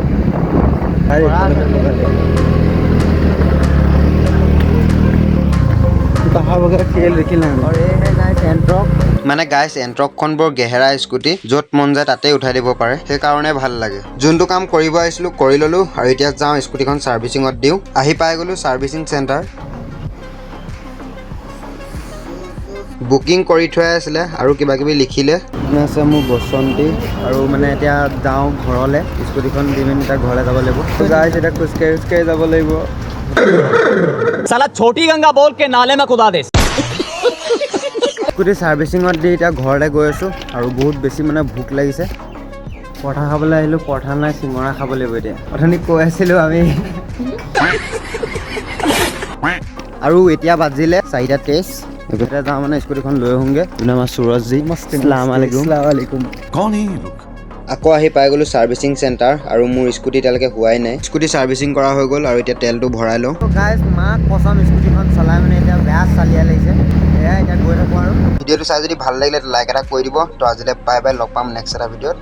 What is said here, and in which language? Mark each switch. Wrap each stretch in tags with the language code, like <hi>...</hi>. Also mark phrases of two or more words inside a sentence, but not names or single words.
<as>মানে গাইছ এণ্ট্ৰকখন বৰ গেহেৰা স্কুটি য'ত মন যায় তাতে উঠাই দিব পাৰে সেইকাৰণে ভাল লাগে যোনটো কাম কৰিব আহিছিলোঁ কৰি ল'লো আৰু এতিয়া যাওঁ স্কুটিখন সাৰ্ভিসিঙত দিওঁ আহি পাই গ'লো</as> <en>servicing center</en> <as>বুকিং কৰি থোৱাই আছিলে আৰু কিবা কিবি লিখিলে আছে মোৰ বসন্তী আৰু মানে এতিয়া যাওঁ ঘৰলৈ স্কুটিখন দি মেলি এতিয়া ঘৰলৈ যাব লাগিব গাইছ এতিয়া খোজকাঢ়ি যাব লাগিব</as> <hi>साला छोटी गंगा बोल के नाले में कुदा दे</hi> <as>স্কুটি সাৰ্ভিসিঙত দি এতিয়া ঘৰলৈ গৈ আছোঁ আৰু বহুত বেছি মানে ভোক লাগিছে পৰঠা খাবলৈ আহিলোঁ পৰঠা নাই চিঙৰা খাব লাগিব এতিয়া অথনি কৈ আছিলোঁ আমি আৰু এতিয়া বাজিলে 4:23 এতিয়া যাওঁ মানে স্কুটিখন লৈ আহোঁগৈ আমাৰ সুৰজজি</as> <ar>السلام عليكم</ar> <hi>कौन है ये लोग</hi> <as>আকৌ আহি পাই গ'লো</as> <en>servicing center</en> <as>আৰু মোৰ স্কুটি এতিয়ালৈকে হোৱাই নাই</as> <en>scooty servicing</en> <as>কৰা হৈ গ'ল আৰু এতিয়া তেলটো ভৰাই লওঁ গাইছ মাক কচম স্কুটিখন চলাই মানে এতিয়া বেয়া চালিয়া লাগিছে এয়া এতিয়া গৈ থাকোঁ আৰু ভিডিঅ'টো চাই যদি ভাল লাগিলে লাইক এটা কৰি দিব তো আজিলৈ</as> <en>bye bye</en> <as>লগ পাম নেক্সট এটা ভিডিঅ'ত</as>